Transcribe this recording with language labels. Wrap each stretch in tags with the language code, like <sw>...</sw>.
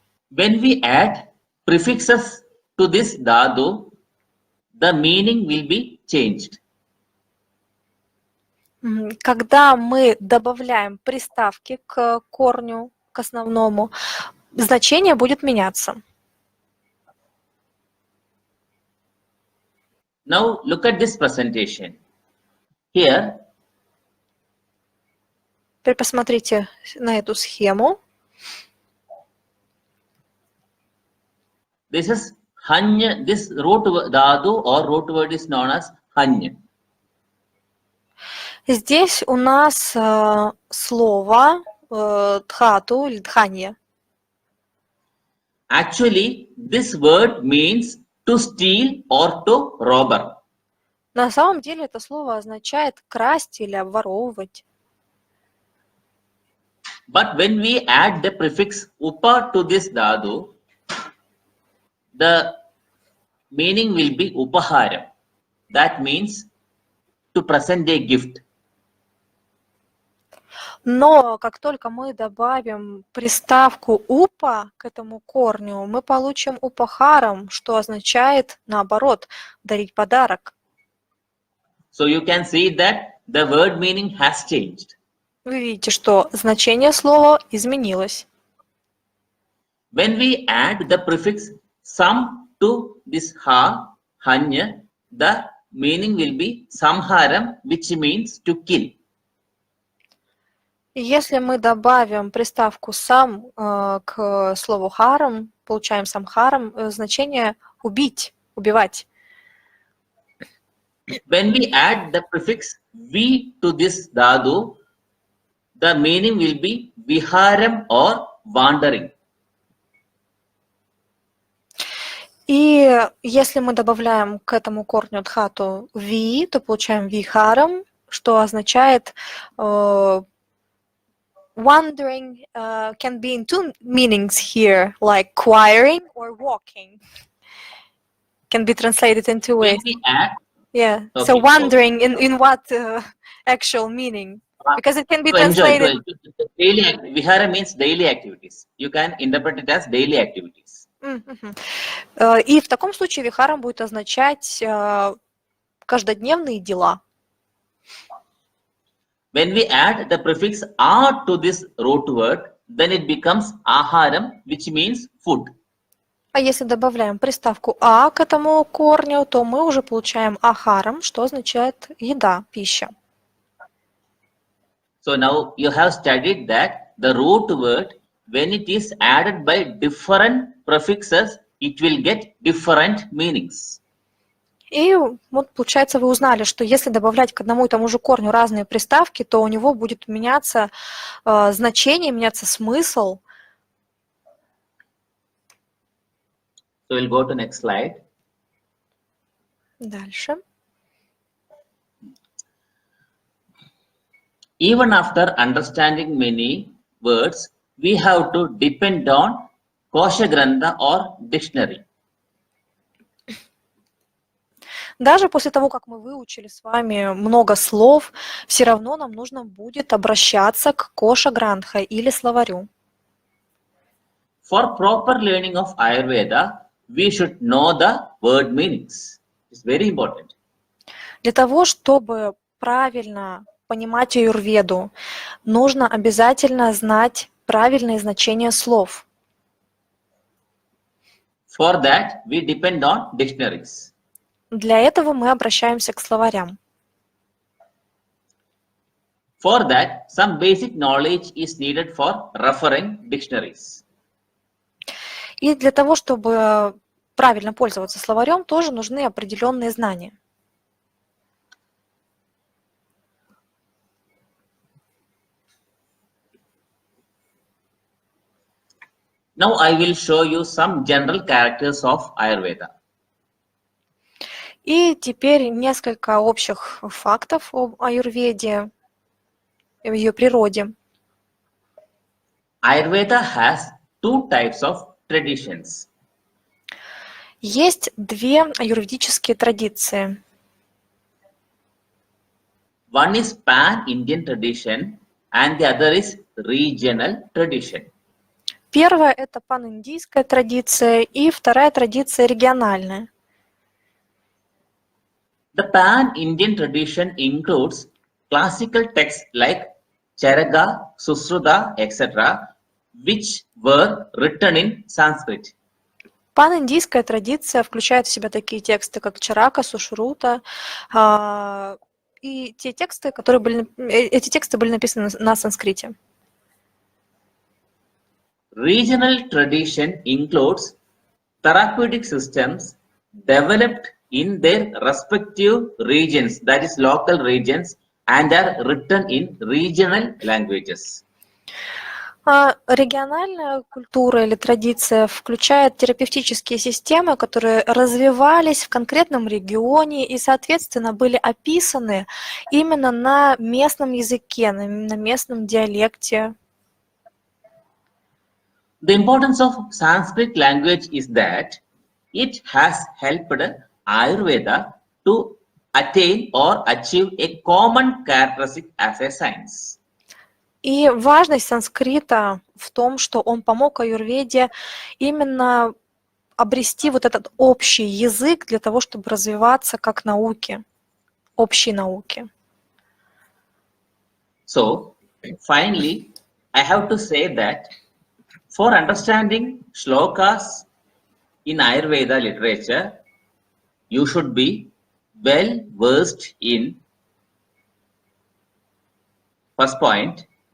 <en>When we add prefixes to this dhatu, the meaning will be changed.</en> <ru>Когда мы добавляем приставки к корню, к основному, значение будет меняться.</ru> <en>Now look at this presentation. Here,</en> <ru>теперь посмотрите на эту схему.</ru> <en>this is hanya. This root dhatu or root word is known as hanya.</en> <ru>Здесь у нас слово дхату или дханья.</ru> <en>Actually, this word means to steal or to robber.</en> <ru>На самом деле это слово означает красть или обворовывать.</ru> <en>But when we add the prefix upa to this dhatu, the meaning will be upahara. That means to present a gift.</en> <ru>Но как только мы добавим приставку упа к этому корню, мы получим упахарам, что означает, наоборот, дарить подарок.</ru> <en>So you can see that the word meaning has changed.</en> <ru>Вы видите, что значение слова изменилось.</ru> <en>When we add the prefix sam to this ha, hanya, the meaning will be samharam, which means to kill.</en> <ru>И если мы добавим приставку сам к слову харам, получаем самхарам, значение убить, убивать.</ru> <en>When we add the prefix vi to this dhatu, the meaning will be viharam or wandering.</en> <ru>И если мы добавляем к этому корню дхату ви, то получаем вихарам, что означает</ru> <en>wandering can be in two meanings here, like choiring or walking. Can be translated in two When ways. we add, Yeah. Okay, So okay. wandering in what actual meaning? Because it can be to enjoy, translated. daily vihara means daily activities. You can interpret it as daily activities.</en> <ru>И в таком случае вихарам будет означать каждодневные дела.</ru> <en>When we add the prefix a to this root word, then it becomes aharam, which means food.</en> <ru>А если добавляем приставку а к этому корню, то мы уже получаем ахарам, что означает еда, пища.</ru> <en>So now you have studied that the root word, when it is added by different prefixes, it will get different meanings.</en> <ru>И вот, получается, вы узнали, что если добавлять к одному и тому же корню разные приставки, то у него будет меняться значение, меняться смысл.</ru> <en>So we'll go to next slide.</en> <ru>Дальше.</ru> <en>Even after understanding many words, we have to depend on Kosha Grantha or dictionary.</en> <ru>Даже после того, как мы выучили с вами много слов, все равно нам нужно будет обращаться к Коша Грантха или словарю.</ru> <en>For proper learning of Ayurveda, we should know the word meanings. It's very important.</en> <ru>Для того, чтобы правильно понимать аюрведу, нужно обязательно знать правильные значения слов.</ru> <en>For that, we depend on dictionaries.</en> <ru>Для этого мы обращаемся к словарям.</ru> <en>For that, some basic knowledge is needed for referring dictionaries.</en> <ru>И для того, чтобы правильно пользоваться словарем, тоже нужны определенные знания.</ru> <en>Now I will show you some general characters of Ayurveda.</en> <ru>И теперь несколько общих фактов об аюрведе, о ее природе.</ru> <en>Ayurveda has two types of traditions.</en> <ru>Есть две аюрведические традиции.</ru> <en>One is pan-Indian tradition and the other is regional tradition.</en> <ru>Первая – это пан-индийская традиция, и вторая традиция региональная.</ru> <en>The pan-Indian tradition includes classical texts like Charaka, Susruta, etc., which were written in Sanskrit.</en> <ru>Пан-индийская традиция включает в себя такие тексты, как Чарака, Сушрута, и те тексты, эти тексты были написаны на санскрите.</ru> <en>Regional tradition includes therapeutic systems developed in their respective regions, that is local regions, and are written in regional languages.</en> <ru>Региональная культура или традиция включает терапевтические системы, которые развивались в конкретном регионе и, соответственно, были описаны именно на местном языке, на местном диалекте.</ru> <en>The importance of Sanskrit language is that it has helped Ayurveda to attain or achieve a common characteristic as a science.</en> <ru>И важность санскрита в том, что он помог аюрведе именно обрести вот этот общий язык для того, чтобы развиваться как науки, общей науки.</ru> <en>So, finally, I have to say that for understanding shlokas in Ayurveda literature, you should be well versed in first point.</en>